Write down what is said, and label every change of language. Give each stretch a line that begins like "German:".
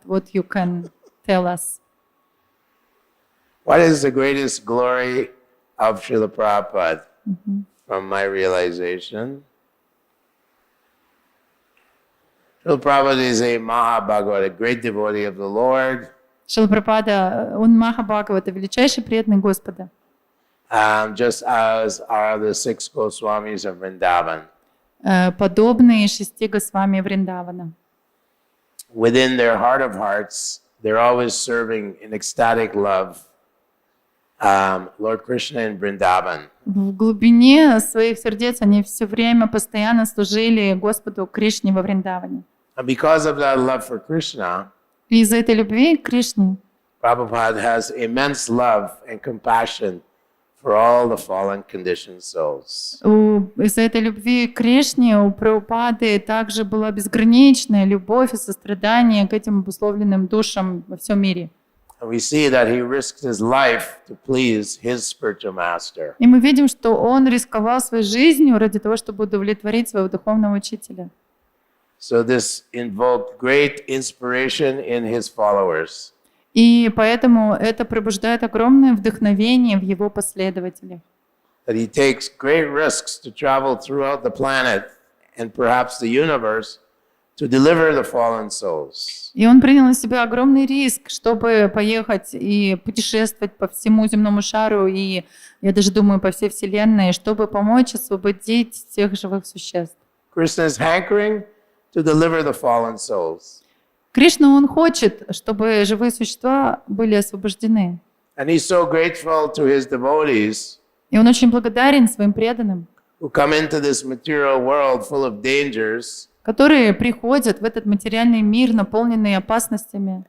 English: What you can tell us? What is the greatest glory of Srila Prabhupada? From my realization, Srila Prabhupada is a Mahabhagavata, a great devotee of the Lord.
Russian: Шрила Прабхупада, он Махабхагавата, величайший преданный Господа.
English: Just as are the 6 Goswamis of Vrindavan.
Russian: Подобные 6 Госвами Вриндавана.
English: Within their heart of hearts, they're always serving in ecstatic love Lord Krishna in Vrindavan.
Russian: В глубине своих сердец они все время постоянно служили Господу Кришне во Вриндаване.
English: And because of that love for Krishna,
Russian: И из-за этой любви к Кришне
English: Prabhupada has immense love and compassion for all the fallen conditioned souls.
Russian: Из-за этой любви к Кришне у Прабхупады также была безграничная любовь и сострадание к этим обусловленным душам во всем мире.
English: And we see that he risked his life to please his spiritual master.
Russian: И мы видим, что он рисковал своей жизнью ради того, чтобы удовлетворить своего духовного учителя.
English: So this invoked great inspiration in his followers.
Russian: И поэтому это пробуждает огромное вдохновение в его последователях.
English: That he takes great risks to travel throughout the planet and perhaps the universe to deliver the fallen souls.
Russian: И он принял на себя огромный риск, чтобы поехать и путешествовать по всему земному шару, и, я даже думаю, по всей Вселенной, чтобы помочь освободить всех живых существ.
English: Krishna's hankering to deliver the fallen souls.
Russian: Кришна, Он хочет, чтобы живые существа были освобождены.
English: And he's so grateful to his devotees
Russian: И Он очень благодарен своим преданным,
English: who come into this material world full of dangers
Russian: которые приходят в этот материальный мир, наполненный опасностями,